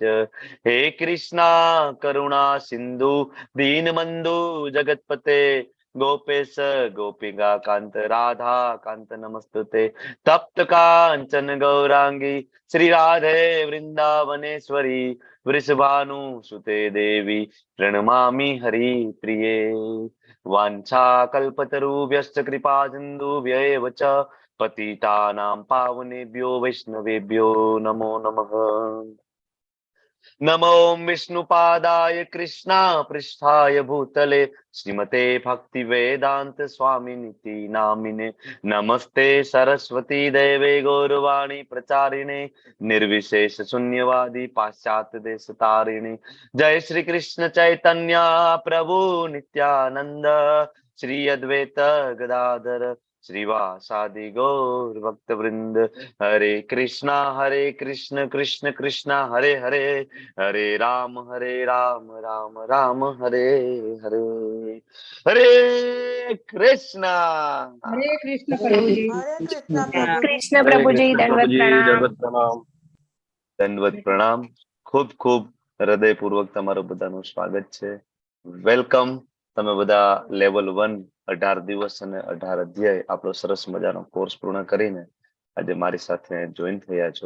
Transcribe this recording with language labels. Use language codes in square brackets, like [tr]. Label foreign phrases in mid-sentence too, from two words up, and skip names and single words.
[sa] હે કૃષ્ણા કરુણા સિંધુ દીનબંધુ જગતપતે ગોપેશ ગોપિકા કાંત રાધા કાંત નમસ્તુતે. તપ્ત કાંચન ગૌરાંગી શ્રી રાધે વૃંદાવનેશ્વરી વૃષભાનુ સુતે દેવી પ્रणमामि हरि प्रिये. वाञ्छा कल्पतरुभ्यश्च कृपा सिन्धुभ्यैव च पतितानां पावनेभ्यो वैष्णवेभ्यो नमो नमः. नमो विष्णुपादाय कृष्णा पृष्ठाय भूतले श्रीमते भक्ति वेदांत स्वामिनिति नामिने. नमस्ते सरस्वती देवे गौरवाणी प्रचारिणे निर्विशेष शून्यवादी पाश्चात्य देश तारिणे. जय श्री कृष्ण चैतन्य प्रभु नित्यानंद श्री अद्वैत गदाधर श्रीवासादि गौर भक्त वृंद. हरे कृष्ण कृष्ण कृष्ण हरे हरे, हरे राम राम राम हरे हरे. हरे कृष्ण. [gu] હરે કૃષ્ણ પ્રભુજી. હરે કૃષ્ણ કૃષ્ણ પ્રભુજી, દંડવત પ્રણામ. દંડવત પ્રણામ. ખૂબ ખૂબ હૃદયપૂર્વક તમારું બધાનું સ્વાગત છે. વેલકમ. તમે બધા લેવલ 1 18 દિવસ અને 18 અધ્યાય આપણો સરસ મજાનો કોર્સ પૂર્ણ કરીને આજે મારી સાથે જોઈન થયા છો.